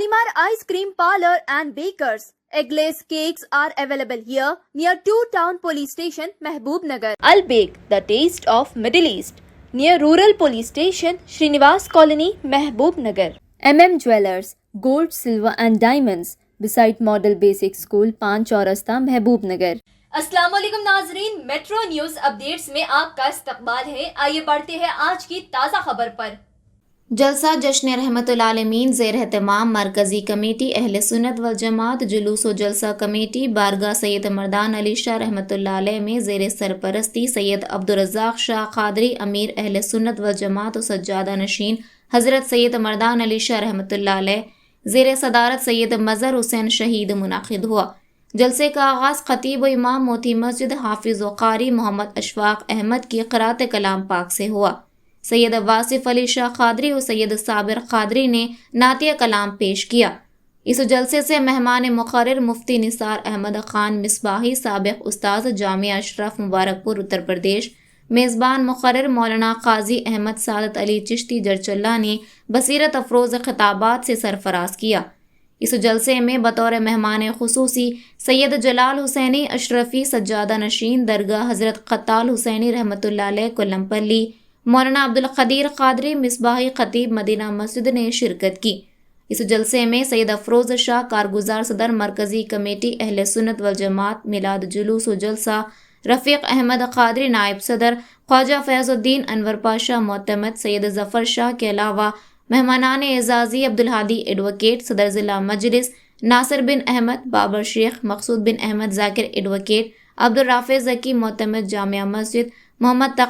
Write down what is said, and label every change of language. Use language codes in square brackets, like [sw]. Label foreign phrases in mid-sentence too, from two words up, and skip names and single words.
[en] Ice Cream Parlor and Bakers. Eggless cakes are available here near 2 Town Police Station, Mehboob Nagar. Al Bake, the taste of Middle East, near Rural Police Station, Srinivas Colony, Mehboob Nagar. Jewellers, Gold, Silver and Diamonds, beside Model Basic School, Pan Chaurasta, Mehboob Nagar. [ur] السلام علیکم ناظرین, میٹرو نیوز اپڈیٹس میں آپ کا استقبال ہے. آئیے بڑھتے ہیں آج کی تازہ خبر پر. جلسہ جشن رحمۃ للعالمین زیر اہتمام مرکزی کمیٹی اہل سنت و الجماعت جلوس و جلسہ کمیٹی بارگاہ سید مردان علی شاہ رحمۃ اللہ علیہ میں زیر سرپرستی سید عبد الرزاق شاہ قادری امیر اہل سنت و الجماعت و سجادہ نشین حضرت سید مردان علی شاہ رحمۃ اللہ علیہ زیر صدارت سید مظہر حسین شہید منعقد ہوا. جلسے کا آغاز خطیب و امام موتی مسجد حافظ و قاری محمد اشفاق احمد کی قرأت کلام پاک سے ہوا. سید واصف علی شاہ قادری و سید صابر قادری نے نعتیہ کلام پیش کیا. اس جلسے سے مہمان مقرر مفتی نثار احمد خان مصباحی سابق استاد جامعہ اشرف مبارکپور اتر پردیش، میزبان مقرر مولانا قاضی احمد سعادت علی چشتی جڑچرلہ نے بصیرت افروز خطابات سے سرفراز کیا. اس جلسے میں بطور مہمان خصوصی سید جلال حسینی اشرفی سجادہ نشین درگاہ حضرت قتال حسینی رحمۃ اللہ علیہ کولم پلی، مولانا عبد القدیر قادری مصباحی خطیب مدینہ مسجد نے شرکت کی. اس جلسے میں سید افروز شاہ کارگزار صدر مرکزی کمیٹی اہل سنت و الجماعت میلاد جلوس و جلسہ، رفیق احمد قادری نائب صدر، خواجہ فیض الدین انور پاشا معتمد، سید ظفر شاہ کے علاوہ مہمانان اعزازی عبد الہادی ایڈووکیٹ، صدر ضلع مجلس ناصر بن احمد، بابر شیخ، مقصود بن احمد ذاکر ایڈووکیٹ، عبد الرافع ذکی معتمد جامعہ مسجد، محمد تقی